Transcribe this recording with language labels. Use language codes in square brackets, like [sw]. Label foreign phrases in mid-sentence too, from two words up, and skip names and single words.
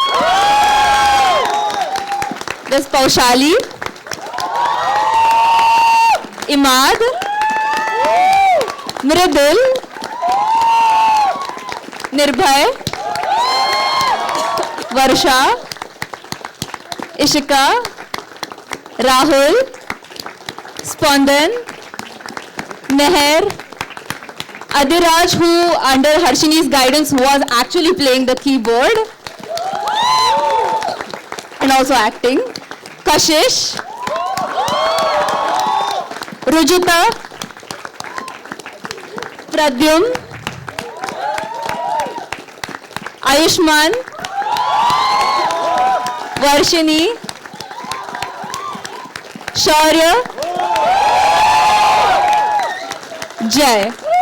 [en] that's Paushali, Imad, Mridul, Nirbhay, Varsha, Ishika, Rahul, Spondan, Meher, Adiraj, who under Harshini's guidance was actually playing the keyboard and also acting, Kashish, Rujita, Pradyum, Ayushman, Varshini, Shaurya, Jai.